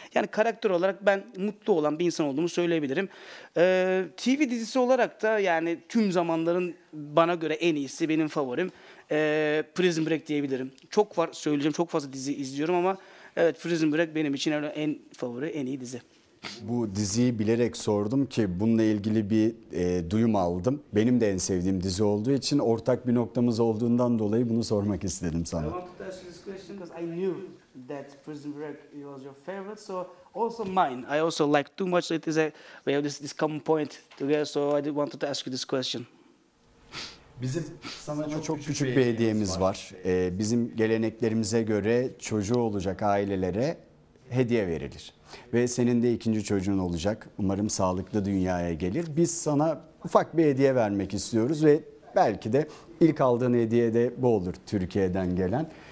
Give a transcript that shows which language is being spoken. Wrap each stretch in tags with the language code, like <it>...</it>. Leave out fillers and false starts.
<tr>Yani karakter olarak ben mutlu olan bir insan olduğumu söyleyebilirim. TV dizisi olarak da yani tüm zamanların bana göre en iyisi, benim favorim Prison Break diyebilirim. Çok var söyleyeceğim, çok fazla dizi izliyorum ama evet, Prison Break benim için en favori, en iyi dizi. Bu diziyi bilerek sordum ki bununla ilgili bir duyum aldım. Benim de en sevdiğim dizi olduğu için ortak bir noktamız olduğundan dolayı bunu sormak istedim sana.</tr> <en>I wanted to ask you this question because I knew that Prison Break was your favorite, so also mine. I also like too much. We have this common point together, so I wanted to ask you this question.</en> <tr>Bizim sana çok küçük bir hediyemiz var. Bizim geleneklerimize göre çocuğu olacak ailelere hediye verilir. Ve senin de ikinci çocuğun olacak. Umarım sağlıklı dünyaya gelir. Biz sana ufak bir hediye vermek istiyoruz ve belki de ilk aldığın hediye de bu olur Türkiye'den gelen.</tr>